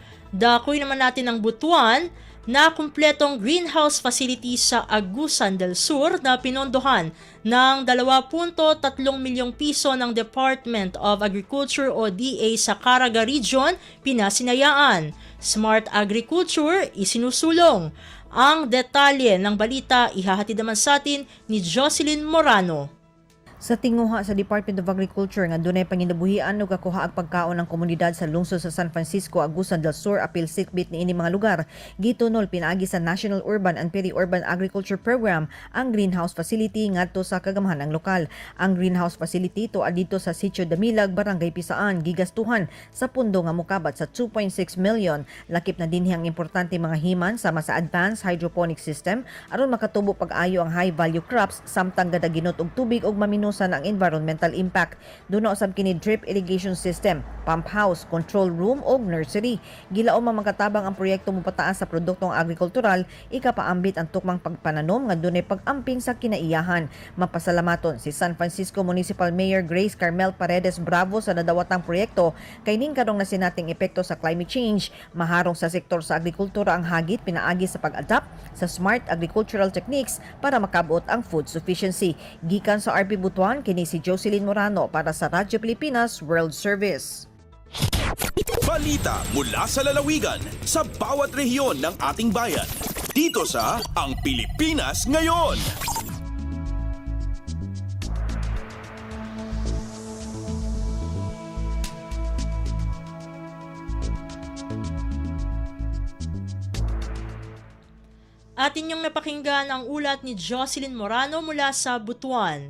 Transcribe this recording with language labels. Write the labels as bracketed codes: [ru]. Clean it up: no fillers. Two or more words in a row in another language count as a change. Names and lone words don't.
[tl] Dakoy naman natin ang Butuan na kumpletong greenhouse facility sa Agusan del Sur na pinondohan ng 2.3 milyong piso ng Department of Agriculture o DA sa Caraga Region, pinasinayaan. [en] Smart Agriculture [tl] isinusulong. Ang detalye ng balita ihahatid naman sa atin ni Jocelyn Morano. [ceb] Sa tinguha sa Department of Agriculture nga dunay panginabuhian ug kakuha ang pagkaon ng komunidad sa lungsod sa San Francisco, Agusan del Sur apil sikbit niini mga lugar, gitunol pinaagi sa National Urban and Peri-Urban Agriculture Program ang greenhouse facility ngadto sa kagamahanang lokal. Ang greenhouse facility tuad dito sa Sitio Damilag, Barangay Pisaan, gigastuhan sa pundo nga mokabat sa 2.6 million. Lakip na dinhi ang importante mga himan sama sa [en] advanced hydroponic system [ceb] aron makatubo pag-ayo ang [en] high value crops [ceb] samtang gadaginot og tubig ug mamino ang [en] environmental impact. [ceb] Doon na usab kini [en] drip irrigation system, pump house, control room [ceb] o nursery. Gilaom ang makatabang ang proyekto mopataas sa produktong agrikultural, ikapaambit ang tukmang pagpananom nga dunay pag-amping sa kinaiyahan. Mapasalamaton si San Francisco Municipal Mayor Grace Carmel Paredes Bravo sa nadawatang proyekto kay ning kadong na sinating epekto sa [en] climate change. [ceb] Maharong sa sektor sa agrikultura ang hagit pinaagi sa pag-adapt sa [en] smart agricultural techniques [ceb] para makabot ang [en] food sufficiency. [ceb] Gikan sa RP Butuan, kini si Jocelyn Morano para sa Radyo Pilipinas World Service. [tl] Balita mula sa lalawigan sa bawat rehiyon ng ating bayan. Dito sa Ang Pilipinas Ngayon. At inyong napakinggan ang ulat ni Jocelyn Morano mula sa Butuan.